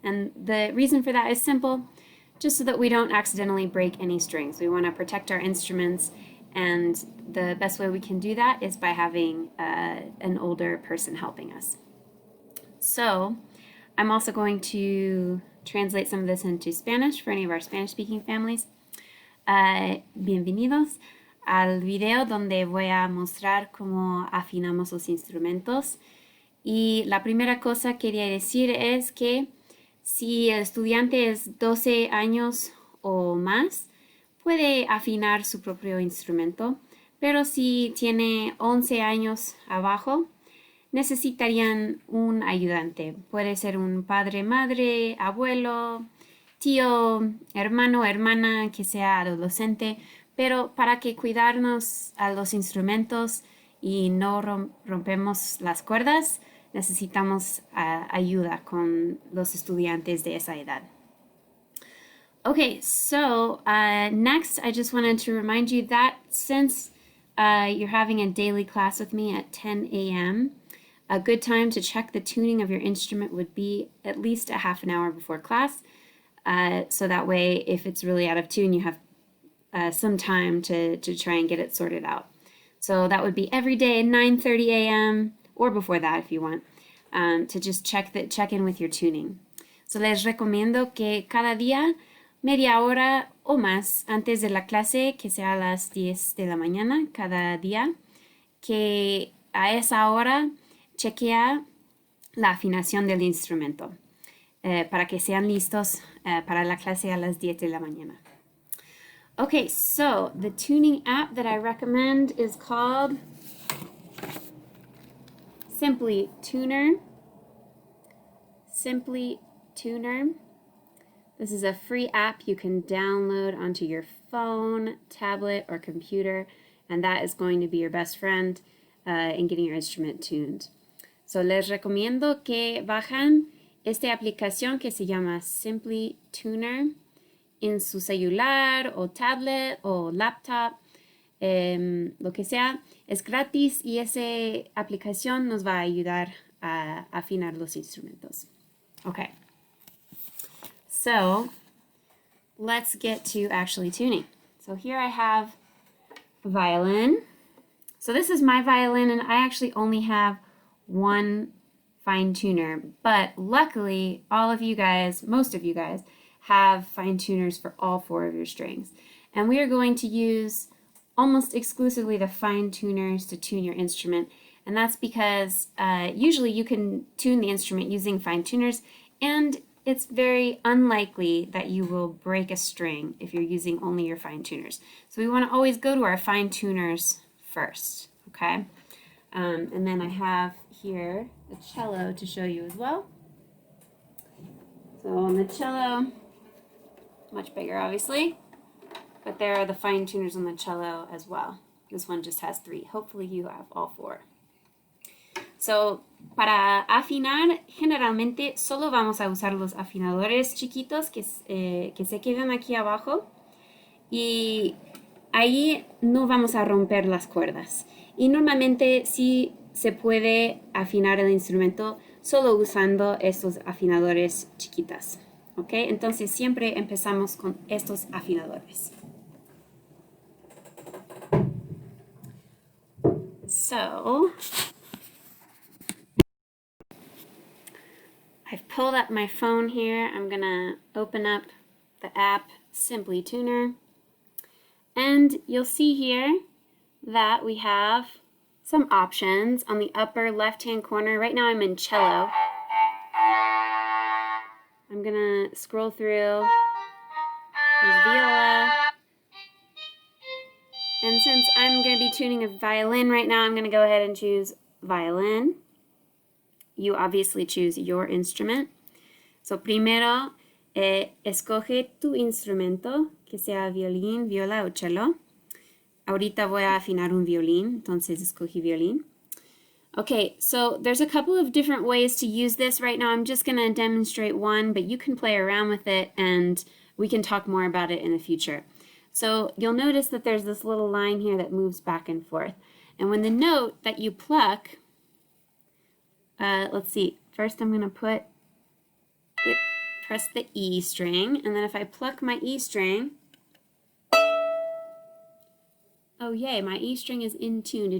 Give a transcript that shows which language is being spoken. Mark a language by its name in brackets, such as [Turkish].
[English] And the reason for that is simple, just so that we don't accidentally break any strings. We want to protect our instruments, and the best way we can do that is by having an older person helping us. So I'm also going to translate some of this into Spanish for any of our Spanish-speaking families. [Spanish] Bienvenidos al video donde voy a mostrar cómo afinamos los instrumentos. Y la primera cosa que quería decir es que si el estudiante es 12 años o más, puede afinar su propio instrumento, pero si tiene 11 años abajo, necesitarían un ayudante. Puede ser un padre, madre, abuelo, tío, hermano, hermana que sea adolescente, pero para que cuidarnos a los instrumentos y no rompemos las cuerdas, necesitamos ayuda con los estudiantes de esa edad. [English] Okay, so next I just wanted to remind you that since you're having a daily class with me at 10 a.m., a good time to check the tuning of your instrument would be at least a half an hour before class. So that way, if it's really out of tune, you have some time to try and get it sorted out. So that would be every day, 9:30 a.m. or before that if you want, to just check in with your tuning. [Spanish] So les recomiendo que cada día, media hora o más antes de la clase, que sea a las 10 de la mañana cada día, que a esa hora chequea la afinación del instrumento. Para que sean listos para la clase a las 10 de la mañana. [English] Okay, so the tuning app that I recommend is called Simply Tuner. Simply Tuner. This is a free app you can download onto your phone, tablet, or computer, and that is going to be your best friend in getting your instrument tuned. [Spanish] So les recomiendo que bajan esta aplicación que se llama Simply Tuner en su celular o tablet o laptop, lo que sea, es gratis y esa aplicación nos va a ayudar a afinar los instrumentos. [English] Okay, so let's get to actually tuning. So here I have a violin. So this is my violin, and I actually only have one fine tuner, but luckily all of you guys, most of you guys, have fine tuners for all four of your strings. And we are going to use almost exclusively the fine tuners to tune your instrument. And that's because usually you can tune the instrument using fine tuners, and it's very unlikely that you will break a string if you're using only your fine tuners. So we want to always go to our fine tuners first, okay? And then I have here the cello to show you as well. So on the cello, much bigger obviously, but there are the fine tuners on the cello as well. This one just has 3. Hopefully you have all 4. [Spanish] So para afinar, generalmente solo vamos a usar los afinadores chiquitos que se quedan aquí abajo, y ahí no vamos a romper las cuerdas. Y normalmente sí se puede afinar el instrumento solo usando estos afinadores chiquitas. ¿Ok? Entonces siempre empezamos con estos afinadores. [English] So I've pulled up my phone here. I'm gonna open up the app Simply Tuner, and you'll see here that we have some options on the upper left-hand corner. Right now I'm in cello. I'm gonna scroll through. There's viola, And since I'm going to be tuning a violin right now, I'm going to go ahead and choose violin. You obviously choose your instrument. [Spanish] So primero, escoge tu instrumento, que sea violín, viola o cello. Ahorita voy a afinar un violín, entonces escogí violín. [English] Okay, so there's a couple of different ways to use this right now. I'm just going to demonstrate one, but you can play around with it and we can talk more about it in the future. So you'll notice that there's this little line here that moves back and forth. And when the note that you pluck, let's see, first I'm going to press the E string, and then if I pluck my E string, oh yay, my E string is in tune.